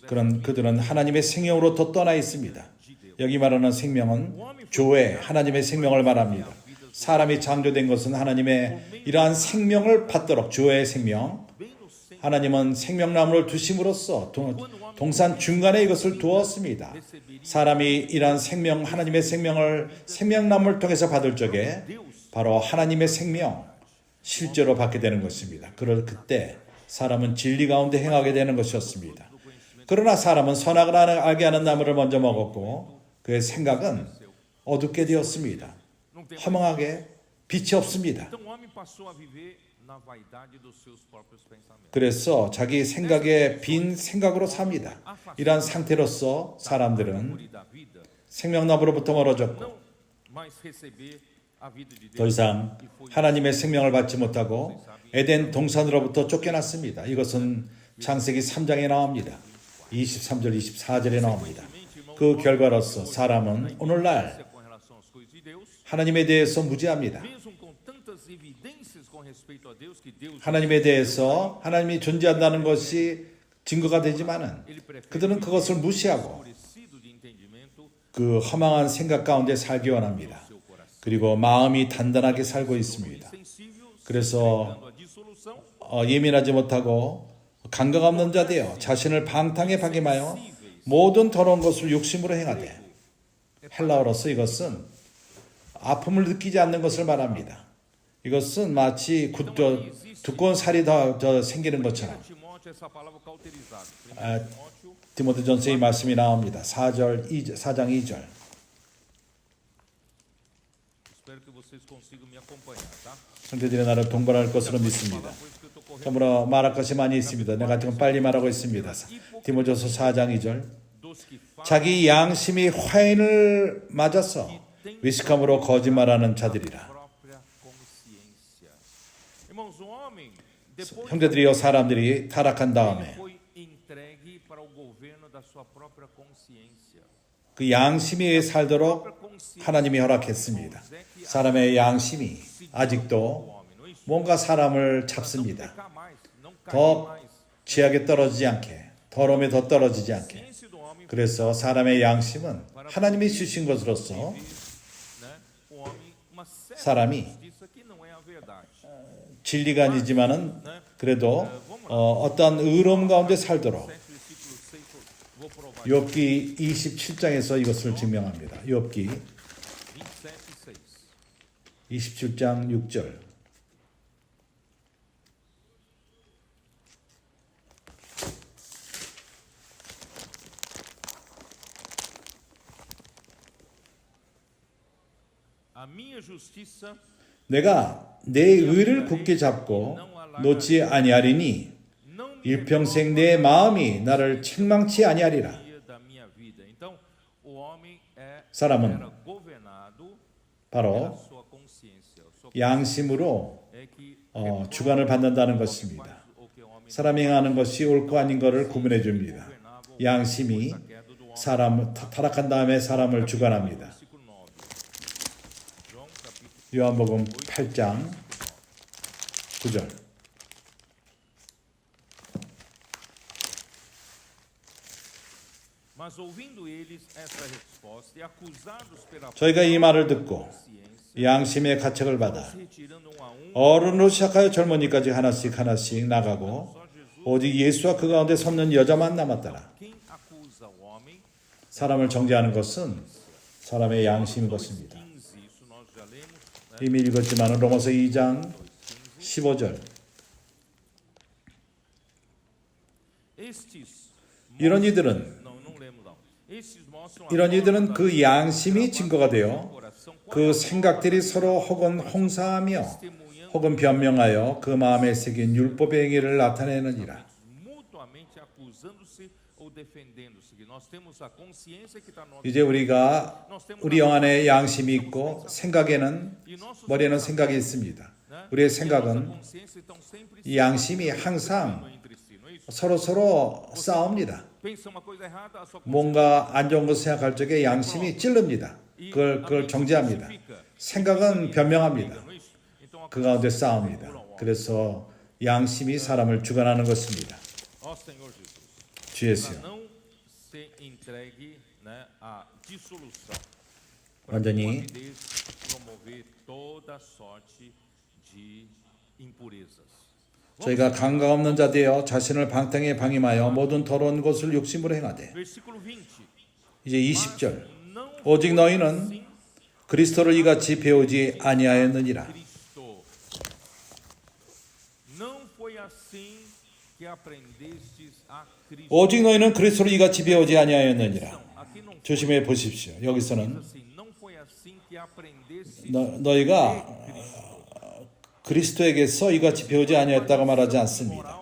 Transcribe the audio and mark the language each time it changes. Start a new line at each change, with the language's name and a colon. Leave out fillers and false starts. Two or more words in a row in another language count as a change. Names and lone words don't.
Korean: 그런 그들은 하나님의 생명으로부터 떠나 있습니다. 여기 말하는 생명은 교회, 하나님의 생명을 말합니다. 사람이 창조된 것은 하나님의 이러한 생명을 받도록 주의 생명,
Portuguese: Bem no centro
Korean: 하나님은 생명나무를 두심으로써 동산 중간에 이것을 두었습니다. 사람이 이러한 생명, 하나님의 생명을 생명나무를 통해서 받을 적에 바로 하나님의 생명, 실제로 받게 되는 것입니다. 그럴 그때 사람은 진리 가운데 행하게 되는 것이었습니다. 그러나 사람은 선악을 알게 하는 나무를 먼저 먹었고 그의 생각은 어둡게 되었습니다. 허망하게 빛이 없습니다.
Portuguese: Então o homem passou a viver na vaidade dos seus próprios pensamentos.
Korean: 그래서 자기 생각에 빈 생각으로 삽니다. 이러한 상태로서 사람들은
Portuguese: Árvore da vida,
Korean: 생명나무로부터 멀어졌고
Portuguese: não mais receber a vida de
Korean: 더
Portuguese: Deus.
Korean: 이상 하나님의 생명을 받지 못하고 에덴 동산으로부터 쫓겨났습니다. 이것은 창세기 3장에 나옵니다. 23절, 24절에 나옵니다. 그 결과로서 사람은 오늘날
Portuguese: Com relação às coisas de Deus,
Korean: 하나님에 대해서 무지합니다.
Portuguese: mesmo com tantas evidências com respeito a Deus, que Deus
Korean: 하나님에 대해서 하나님이 존재한다는 것이 증거가 되지만은
Portuguese: ele prefere
Korean: 그들은 그것을 무시하고
Portuguese: escurecido de entendimento
Korean: 그 허망한 생각 가운데 살기 원합니다.
Portuguese: seu coração.
Korean: 그리고 마음이 단단하게 살고 있습니다.
Portuguese: Sensível,
Korean: 그래서
Portuguese: dando a dissolução,
Korean: 예민하지 못하고 감각 없는 자 되어 자신을 방탕에 박임하여 모든 더러운 것을 욕심으로 행하되 헬라어로서 이것은 아픔을 느끼지 않는 것을 말합니다. 이것은 마치 두꺼운 살이 더 생기는 것처럼
Portuguese: Timóteo, essa palavra cauterizada.
Korean: 아, Timóteo, 디모데전서의 말씀이 나옵니다. 4장 2절.
Portuguese: espero que vocês consigam me acompanhar, tá?
Korean: 형제들이 나를 동반할 것으로 믿습니다.
Portuguese: Pois que eu tô correndo
Korean: 그러므로 말할 것이 많이 있습니다. 내가 지금 빨리 말하고 있습니다. 디모데전서 4장 2절.
Portuguese: dos que falam
Korean: 자기 양심이 화인을 맞아서 위식함으로 거짓말하는 자들이라.
Portuguese: própria consciência. Irmãos, o homem, depois
Korean: 형제들이여 사람들이 타락한 다음에
Portuguese: foi entregue para o governo da sua própria consciência.
Korean: 그 양심이 살도록 하나님이 허락했습니다. 사람의 양심이 아직도 뭔가 사람을 잡습니다.
Portuguese: Pecar mais, não cair
Korean: 더
Portuguese: mais.
Korean: 죄악에 떨어지지 않게, 더러움에 더 떨어지지 않게.
Portuguese: Consciência do homem,
Korean: 그래서 사람의 양심은 하나님이 주신 것으로서
Portuguese: né? O homem, uma certa
Korean: 사람이
Portuguese: justiça que não é a verdade.
Korean: 진리가 아니지만은 그래도 어떤 의로움 가운데 살도록
Portuguese: 7 versículo 6, vou provar.
Korean: 욥기 27장에서 이것을 증명합니다. 욥기 27, 6. 27장 6절.
Portuguese: A minha justiça
Korean: 내가 내 의를 굳게 잡고 놓지 아니하리니
Portuguese: não me
Korean: 일평생 내 마음이 나를 책망치 아니하리라.
Portuguese: dia da minha vida. Então, o homem
Korean: 사람은
Portuguese: era governado pela
Korean: 바로
Portuguese: sua consciência. Sua
Korean: 양심으로
Portuguese: é que
Korean: 주관을 받는다는 것입니다.
Portuguese: o que o homem
Korean: 사람이 행하는 것이 옳고 아닌 것을 구분해 줍니다. 양심이 사람 타락한 다음에 사람을 주관합니다.
Portuguese: versículo 9. João capítulo
Korean: 요한복음 8장 9절.
Portuguese: Mas ouvindo eles essa resposta e acusados pela
Korean: 저희가 이 말을 듣고
Portuguese: consciência,
Korean: 양심의 가책을 받아
Portuguese: retirando um a um,
Korean: 어른으로 시작하여 젊은이까지 하나씩 나가고 오직 예수와 그 가운데 섰는 여자만 남았더라.
Portuguese: quem acusa o homem?
Korean: 사람을 정죄하는 것은 사람의 양심인 것입니다.
Portuguese: 15. Isso nós já lemos, né?
Korean: 이미 읽었지만 로마서 2장 15절.
Portuguese: Estes
Korean: 이런 이들은
Portuguese: não, não lemos não. Estes mostram a
Korean: 이런 이들은
Portuguese: forma
Korean: 그
Portuguese: da
Korean: 양심이 증거가 되어
Portuguese: coração
Korean: 그 생각들이 서로 혹은 홍사하며
Portuguese: testemunhando
Korean: 혹은 변명하여 그 마음에 새긴 율법의 행위를 나타내느니라.
Portuguese: mutuamente acusando-se ou defendendo-se. Nós temos a consciência que está no
Korean: 이제 우리가 우리 영 안에 양심이 있고 생각에는 머리에는 생각이 있습니다. 우리의 생각은 이 양심이 항상 서로 싸웁니다. 뭔가 안 좋은 것을 생각할 적에 양심이 찌릅니다. 그걸 정죄합니다. 생각은 변명합니다. 그 가운데 싸웁니다. 그래서 양심이 사람을 주관하는 것입니다.
Portuguese: Ó Senhor Jesus,
Korean: 주 예수요.
Portuguese: não se entregue, né, à dissolução.
Korean: 완전히
Portuguese: Avidez promover toda sorte de impurezas.
Korean: 저희가 감각 없는 자 되어 자신을 방탕에 방임하여 모든 더러운 것을 욕심으로 행하되.
Portuguese: Versículo 20.
Korean: 이제 20절.
Portuguese: Não
Korean: 오직 너희는 그리스도를 이같이 배우지 아니하였느니라.
Portuguese: Cristo. Não foi assim que aprendestes a Cristo.
Korean: 오직 너희는 그리스도를 이같이 배우지 아니하였느니라.
Portuguese: Aqui não
Korean: 조심해 보십시오. 여기서는
Portuguese: assim, não foi assim que aprendestes
Korean: 너희가 그리스도에게서 이같이 배우지 아니하였다고 말하지 않습니다.